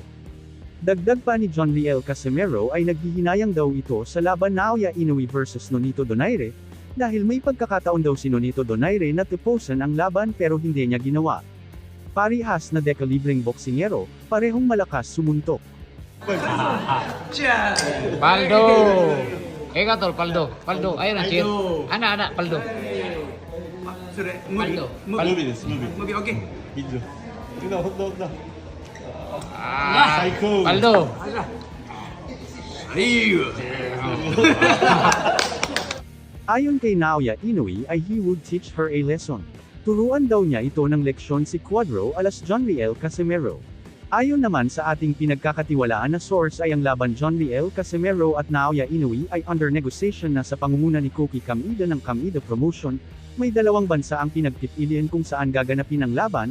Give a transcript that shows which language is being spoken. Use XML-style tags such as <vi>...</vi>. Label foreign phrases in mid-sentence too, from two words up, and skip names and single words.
<tl>Dagdag pa ni John Riel Casimero ay naghihinayang daw ito sa laban Naoya Inoue versus Nonito Donaire, dahil may pagkakataon daw si Nonito Donaire na tapusin ang laban pero hindi niya ginawa. Parihas na dekalibreng boksingero, parehong malakas sumuntok. Paldo. Eka tol, Paldo. Paldo. Ayun ang cheer. Ana, Paldo.</tl> <ja>それムービー</ja> <tl>Paldo.</tl> <ja>ムー</ja> <tl>Paldo.</tl> <ja>ビーですムービームービーオッケー</ja> <tl>Video. Tignan, hotdog na. Ah, Psycho. Paldo. Ayon kay</tl> <en>Naoya Inoue ay he would teach her a lesson.</en> <tl>Turuan daw niya ito ng leksyon si Cuadro alas John Riel Casimero. Ayon naman sa ating pinagkakatiwalaan na source ay ang laban John Riel Casimero at Naoya Inoue ay</tl> <en>under negotiation</en> <tl>na sa pangunguna ni Koki Kameda ng Kameda Promotion. May dalawang bansa ang pinagpipilian kung saan gaganapin ang laban.</tl>